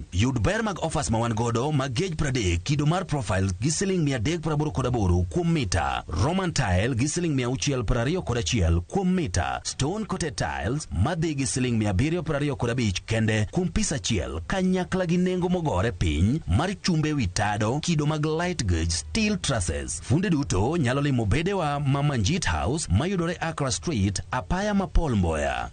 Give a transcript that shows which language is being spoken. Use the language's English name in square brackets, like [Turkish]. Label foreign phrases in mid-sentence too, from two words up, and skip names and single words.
[Luo (Kenya and Tanzania)] Yud ber mag offers ma wan godo mag gauge 30 kido mar profile gi siling 388 kuom mita. [English] Roman tile [Luo (Kenya and Tanzania)] gi siling 621 kuom mita. [English] Stone coated tiles [Luo (Kenya and Tanzania)] madhi gi siling 725 kende kuom pisa achiel, kanyakla gi nengo mogore piny mar chumbe witado kido mag [English] light gauge steel trusses. [Luo (Kenya and Tanzania)] Funde duto nyalo limo bedewa Mamanjit House mayudore Accra Street, apaya Mapol Mboya.